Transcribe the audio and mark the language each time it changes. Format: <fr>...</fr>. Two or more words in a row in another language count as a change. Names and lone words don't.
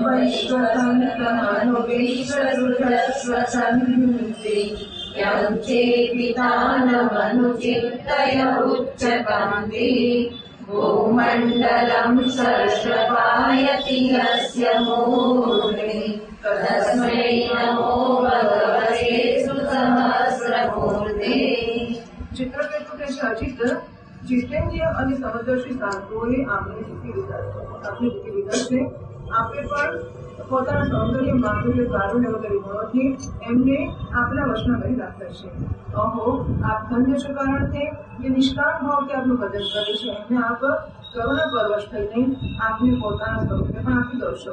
<sa>वैश्वतन्तमनुविश्वसुरस्वसन्ति यं चेपितानमनुचित्तय उच्चकान्ति भूमण्डलं सर्षपायति यस्य मूर्ध्नि तस्मै नमो भगवते सुसहस्रमूर्ते।</sa> <gu>ચિત્રકેતુ કે છે અજીત જીતેન્દ્રિય અને સમદર્શી સાધુઓએ આપણી સ્થિતિ વિધાન છે. આપણે પણ પોતાના સૌંદર્ય માધુર્ય કારુણ્ય વગેરે ગુણોથી એમને આપના વશમાં કરી રાખ્યા છે. અહો આપ ધન્ય છો, કારણ કે જે નિષ્કામ ભાવથી આપનું ભજન કરે છે એમને આપ કરુણા પરવશ થઈને આપને પોતાના સ્વરૂપને પણ આપી દો છો.</gu>